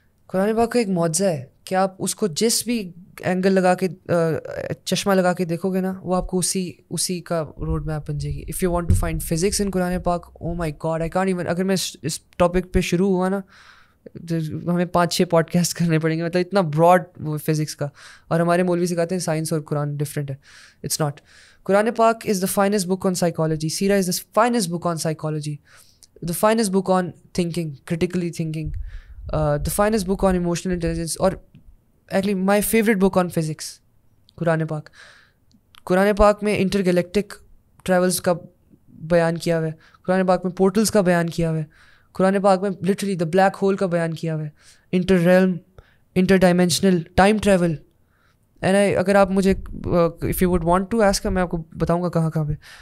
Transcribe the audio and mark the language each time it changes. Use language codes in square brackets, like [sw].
[ur] قرآن پاک کا ایک معجزہ ہے کہ آپ اس کو جس بھی اینگل لگا کے, چشمہ لگا کے دیکھو گے نا, وہ آپ کو اسی کا روڈ میپ بن جائے گی. [en] If you want to find physics in قرآن پاک, oh my God, I can't even. [ur] اگر میں اس ٹاپک پہ شروع ہوا نا, ہمیں 5-6 پوڈ کاسٹ کرنے پڑیں گے, مطلب اتنا براڈ وہ فزکس کا. اور ہمارے مولوی سکھاتے ہیں سائنس اور قرآن ڈفرینٹ ہے. [en] It's not. قرآن پاک is the finest book on psychology. سیرہ is the finest book on psychology, the finest book on thinking, critically thinking, the finest book on emotional intelligence, اور actually my favorite book on physics, قرآن پاک. [ur] قرآن پاک میں inter galactic travels کا بیان کیا ہوا ہے, قرآن پاک میں پورٹلز کا بیان کیا ہوا ہے, قرآن پاک میں لٹرلی دا بلیک ہول کا بیان کیا ہوا ہے, inter realm, inter dimensional, time travel. And اگر آپ مجھے [en] if you would want to ask, [ur] میں آپ کو بتاؤں گا کہاں کہاں پہ.